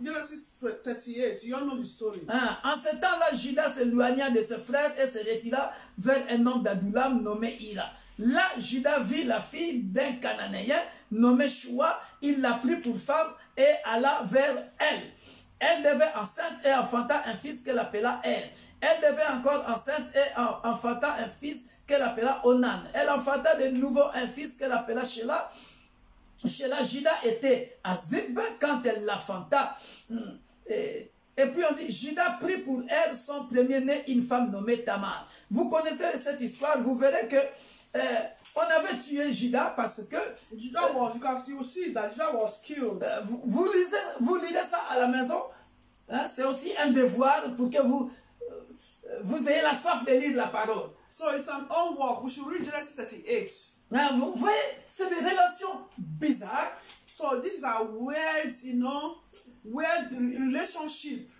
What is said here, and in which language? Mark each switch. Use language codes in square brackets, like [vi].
[en] Genesis 38, you all know the story. [fr] En ce temps-là, Judas s'éloigna de ses frères et se retira vers un homme d'Adullam nommé Ira. Là, Judas vit la fille d'un Cananéen nommé Shua. Il l'a pris pour femme et alla vers elle. Elle devait enceinte et enfanta un fils qu'elle appela Er. Elle devait encore enceinte et enfanta un fils qu'elle appela Onan. Elle enfanta de nouveau un fils qu'elle appela Shelah. Shelah, Judas était à Zib quand elle l'enfanta. Et puis on dit, Judas prit pour elle son premier-né une femme nommée Tamar. Vous connaissez cette histoire, vous verrez que on avait tué Judas parce que [en] Judah was, you see that Judah was killed. [fr] vous lisez ça à la maison. Hein, c'est aussi un devoir pour que vous ayez la soif de lire la parole. [en] So it's an homework. We should read Genesis 38. [fr] Hein, vous voyez, c'est des relations bizarres. [en] So these are weird, you know, weird relationship.